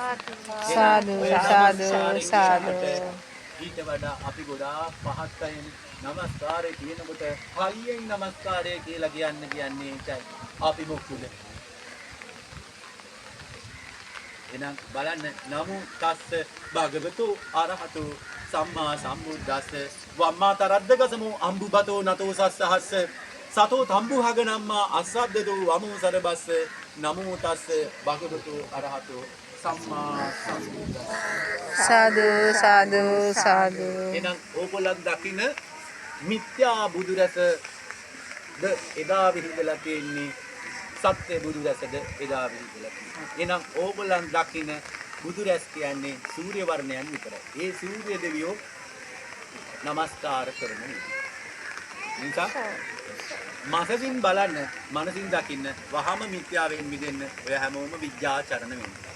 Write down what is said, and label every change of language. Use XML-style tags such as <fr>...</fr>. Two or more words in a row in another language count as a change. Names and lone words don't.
<pi>සාදු සාදු සාදු.</pi> <si>ඊට වඩා අපි ගොඩාක් පහත් අයනේ. නමස්කාරය කියනකොට හයියෙන් නමස්කාරය කියලා කියන්නේ ඒකයි. අපි මොකුද? එහෙනම් බලන්න</si> <pi>නමෝ තස්ස භගවතු අරහතු සම්මා සම්බුද්දස්ස වම්මා තරද්දගසමු අම්බුබතෝ නතෝ සස්සහස්ස සතෝ තම්බුහගනම්මා අස්සද්දතු වමෝ සරබස්ස නමෝ තස්ස භගවතු අරහතු සම්මා සම්බුද්දස්ස. සාදු සාදු සාදු.</pi> <si>එහෙනම් ඕගොල්ලන් දකින්න මිත්‍යා බුදු රැසද එදා විහිදලා තියෙන්නේ සත්‍ය බුදු රැසද එදා විහිදලා තියෙන්නේ. එහෙනම් ඕගොල්ලන් දකින්න බුදු රැස් කියන්නේ සූර්ය වර්ණයන් විතරයි. ඒ සූර්ය දෙවියෝ නමස්කාර කරන නිසා මනසින් බලන්න, මනසින් දකින්න, වහම මිත්‍යාවෙන් මිදෙන්න ඔය හැමෝම විද්‍යාචරණ වෙන්න.</si>